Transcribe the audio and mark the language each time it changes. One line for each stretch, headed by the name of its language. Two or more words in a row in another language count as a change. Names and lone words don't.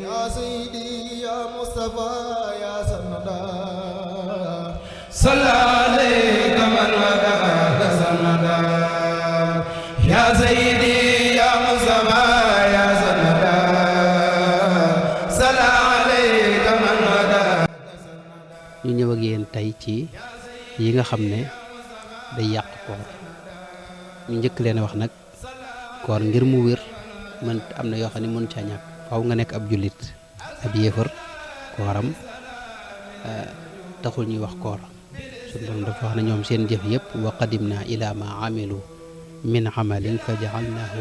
Arabic: سيدي يا مصطفى يا سندا صلى عليك من هداك سندا يا سيدي يا مصطفى يا سندا صلى عليك من هداك
Wolof: ñu ñëw ak yéen tey ci yi nga xam ne day yàq koor ñu njëkk leen a wax nag koor ngir mu wér man am na yoo xam ne mën caa ñàkk faaw nga nekk ab jullit ab yéefar kooram taxul ñuy wax koor suñu borom dafa wax ne ñoom seen jëf yëpp
Arabic: وقدمنا إلى ما عملوا من عمل فجعلناه